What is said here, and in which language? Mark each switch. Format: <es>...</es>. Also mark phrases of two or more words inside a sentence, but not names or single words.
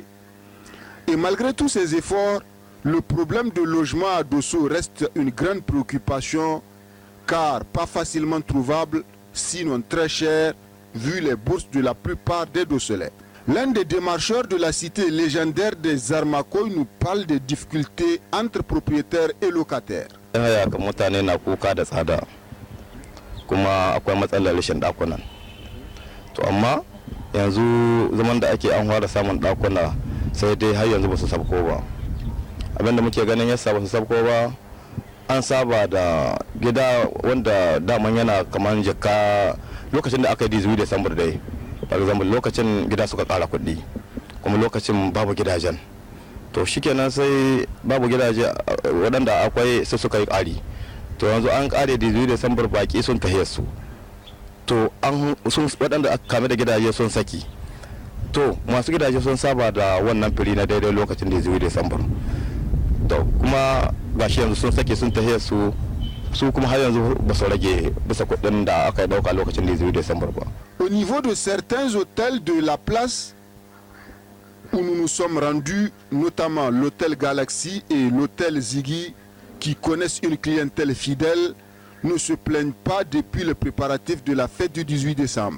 <fr>Et malgré tous ces efforts, le problème de logement à Dosso reste une grande préoccupation car pas facilement trouvable, sinon très cher, vu les bourses de la plupart des Dossolais. L'un des démarcheurs de la cité légendaire des Armakoy nous parle des difficultés entre propriétaires et locataires.</fr> <ha>Mutane na kuka da tsada kuma akwai matsalar rashin dakunan. To amma yanzu zaman da ake an fara samun dakuna sai dai har yanzu ba su sabko ba. Abinda muke ganin yasa ba su sabko ba, an saba da gida wanda daman yana kaman jaka lokacin da aka yi 18 December dai.</ha> <en>For example,</en> <ha>lokacin gida suka kara kuɗi kuma lokacin babu gidajen. To shikenan sai babu gidaje waɗanda akwai su suka yi ƙari. To yanzu an ƙare 18 December baki sun tahiye su. To an sun waɗanda aka kame da gidaje sun saki. To masu gidaje sun saba da wannan fili na daidai lokacin 18 December. To kuma gashi yanzu sun saki sun tahiye su su kuma har yanzu ba su rage bisa kuɗin da aka dauka lokacin da 18 Décembre ba.</ha> <fr>Au niveau de certains hôtels de la place où nous nous sommes rendus, notamment l'hôtel Galaxy et l'hôtel Ziggy, qui connaissent une clientèle fidèle, ne se plaignent pas depuis le préparatif de la fête du 18 décembre.</fr>